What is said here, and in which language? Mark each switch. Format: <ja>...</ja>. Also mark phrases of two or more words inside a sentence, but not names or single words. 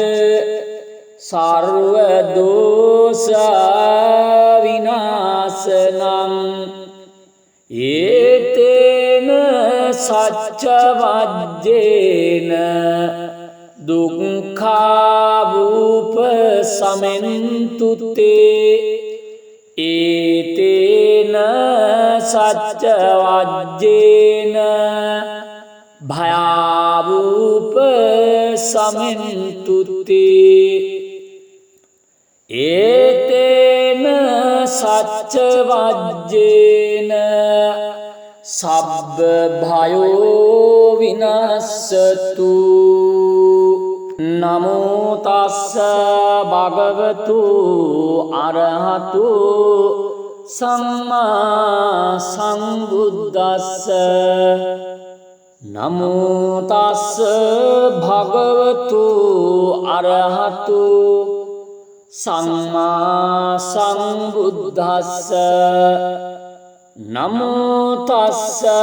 <pi>සර්ව දෝෂ විනාශනං ඒතේන සච්ච වජ්ජේන දුක්ඛා වූප සමෙන්තුතේ ඒතේන සච්ච වජ්ජේන භයාවූප සමෙන්තුතේ ඒතේන සච්ච වජ්ජේන සබ්බ භයෝ විනස්සතු නමෝ තස්ස භගවතු අරහතු සම්මා සම්බුද්දස්ස නමෝ තස්ස භගවතු අරහතු සම්මා සම්බුද්දස්ස නමෝ තස්ස</pi>